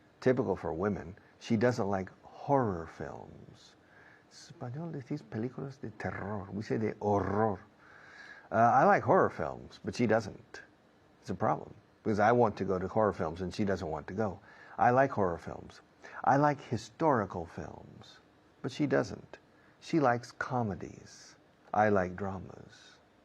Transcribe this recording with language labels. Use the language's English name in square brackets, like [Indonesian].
[English] Typical for women, she doesn't like horror films. [Spanish] Español decís películas de terror. [English] We say [Spanish] de horror. [English] I like horror films, but she doesn't. It's a problem because I want to go to horror films and she doesn't want to go. I like horror films. I like historical films, but she doesn't. She likes comedies. I like dramas.